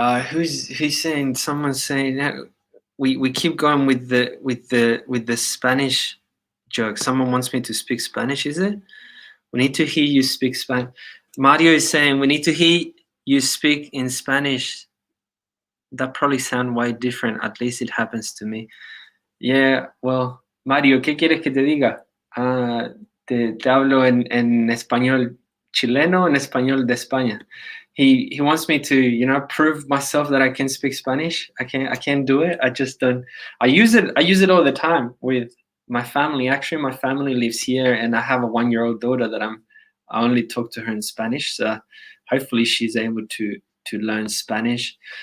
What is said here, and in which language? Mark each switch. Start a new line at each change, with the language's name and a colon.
English: Who's saying? Someone's saying that we keep going with the Spanish joke. Someone wants me to speak Spanish. Is it? We need to hear you speak Spanish. Mario is saying we need to hear you speak in Spanish. That probably sound way different. At least it happens to me. Yeah.
Spanish: Well, Mario, ¿qué quieres que te diga? Te hablo en español chileno, en español de España.
English: He wants me to, you know, prove myself that I can speak Spanish. I can't do it. I just don't. I use it all the time with my family. Actually, my family lives here, and I have a 1-year-old daughter that I only talk to her in Spanish. So hopefully she's able to learn Spanish.